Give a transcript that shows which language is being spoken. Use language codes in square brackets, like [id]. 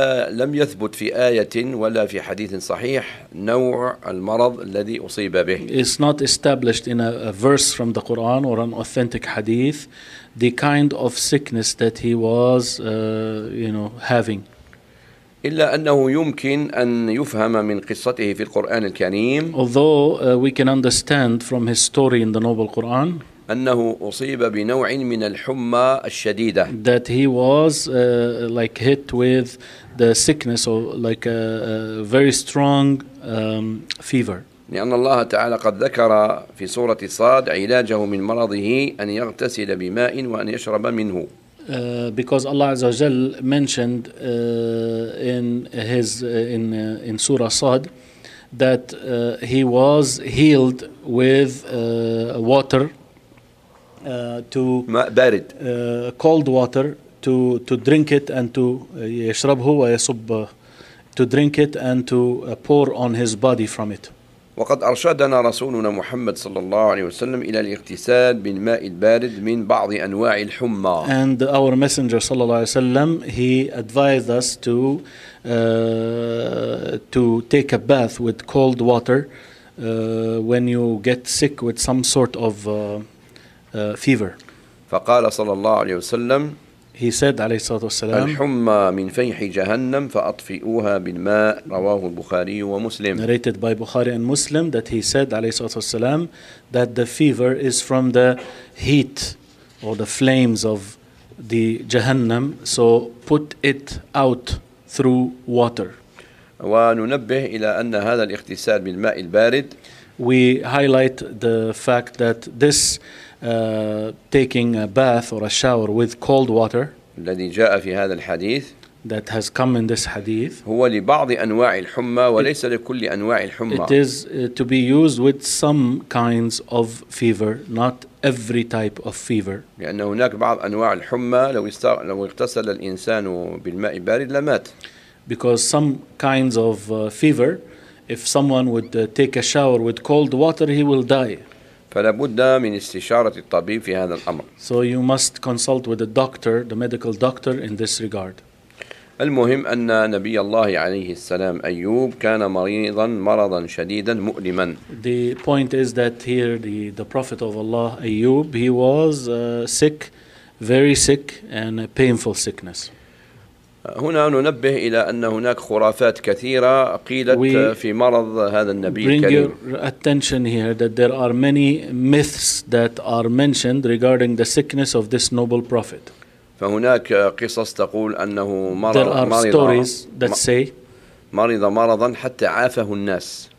[ar] لم يثبت في آية ولا في حديث صحيح نوع المرض الذي أصيب به. [en] It's not established in a verse from the Quran or an authentic hadith the kind of sickness that he was, having. [ar] إلا أنه يمكن أن يفهم من قصته في القرآن الكريم. [en] Although we can understand from his story in the Noble Quran. [ar] أنه أصيب بنوع من الحمى الشديدة. [en] That he was like hit with the sickness or like a very strong fever. [ar] لأن الله تعالى قد ذكر في سورة صاد علاجه من مرضه أن يغتسل بماء وأن يشرب منه. [en] Because Allah Azza wa Jal mentioned in Surah Sad that he was healed with water to [ar] ماء بارد. [en] Cold water to drink it and to [ar] يشربه ويصب [en] to drink it and to pour on his body from it. [ar] وقد أرشدنا رسولنا محمد صلى الله عليه وسلم إلى الاغتسال بالماء البارد من بعض أنواع الحمى. [en] And our messenger [ar] صلى الله عليه وسلم [en] he advised us to take a bath with cold water when you get sick with some sort of fever. [ar] فقال صلى الله عليه وسلم [en] He said [ar] عليه الصلاة والسلام الحمى من فيح جهنم فأطفئوها بالماء رواه البخاري ومسلم [en] narrated by Bukhari and Muslim that he said [ar] عليه الصلاة والسلام [en] that the fever is from the heat or the flames of the جهنم so put it out through water [ar] وننبه إلى أن هذا الاغتسال بالماء البارد [en] we highlight the fact that this taking a bath or a shower with cold water [ar] الذي جاء في هذا الحديث [en] that has come in this hadith [ar] هو لبعض أنواع الحمى وليس لكل أنواع الحمى [en] it is to be used with some kinds of fever not every type of fever [ar] لأن هناك بعض أنواع الحمى لو اغتسل الإنسان بالماء بارد لمات [en] because some kinds of fever if someone would take a shower with cold water he will die [ar] فلا بد من استشارة الطبيب في هذا الأمر. [en] So you must consult with the doctor, the medical doctor in this regard. [ar] المهم أن نبي الله عليه السلام أيوب كان مريضا مرضا شديدا مؤلما. [en] The point is that here the prophet of Allah Ayyub he was sick, very sick and a painful sickness. [ar] هنا ننبه إلى أن هناك خرافات كثيرة قيلت [en] We [ar] في مرض هذا النبي الكريم. [en] Bring your attention here that there are many myths that are mentioned regarding the sickness of this noble prophet. [ar] فهناك قصص تقول أنه مرض [en] There are [ar] مرض [en] stories that say [ar] مرض مرضا حتى عافه الناس.